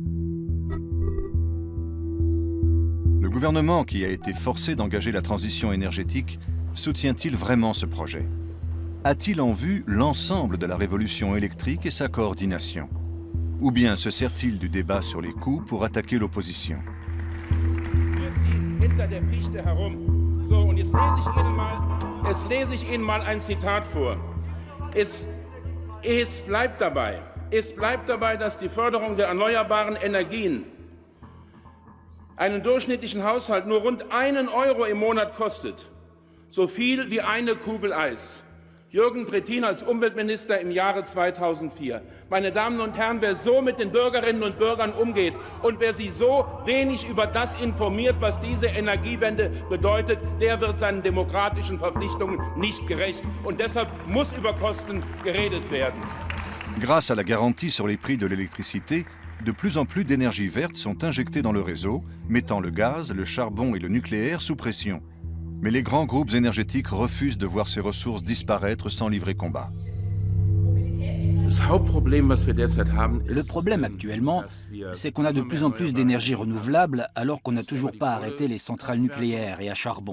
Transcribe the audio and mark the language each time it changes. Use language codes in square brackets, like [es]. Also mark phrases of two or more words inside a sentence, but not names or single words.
[fr] Le gouvernement qui a été forcé d'engager la transition énergétique soutient-il vraiment ce projet? A-t-il en vue l'ensemble de la révolution électrique et sa coordination? Ou bien se sert-il du débat sur les coûts pour attaquer l'opposition? [de] Jetzt lese ich Ihnen mal ein Zitat vor. Es bleibt dabei, dass die Förderung der erneuerbaren Energien einen durchschnittlichen Haushalt nur rund 1 Euro im Monat kostet. So viel wie eine Kugel Eis. Jürgen Trittin als Umweltminister im Jahre 2004. Meine Damen und Herren, wer so mit den Bürgerinnen und Bürgern umgeht und wer sie so wenig über das informiert, was diese Energiewende bedeutet, der wird seinen demokratischen Verpflichtungen nicht gerecht. Und deshalb muss über Kosten geredet werden. [fr] Grâce à la garantie sur les prix de l'électricité, de plus en plus d'énergies vertes sont injectées dans le réseau, mettant le gaz, le charbon et le nucléaire sous pression. Mais les grands groupes énergétiques refusent de voir ces ressources disparaître sans livrer combat. Le problème actuellement, c'est qu'on a de plus en plus d'énergie renouvelable alors qu'on n'a toujours pas arrêté les centrales nucléaires et à charbon.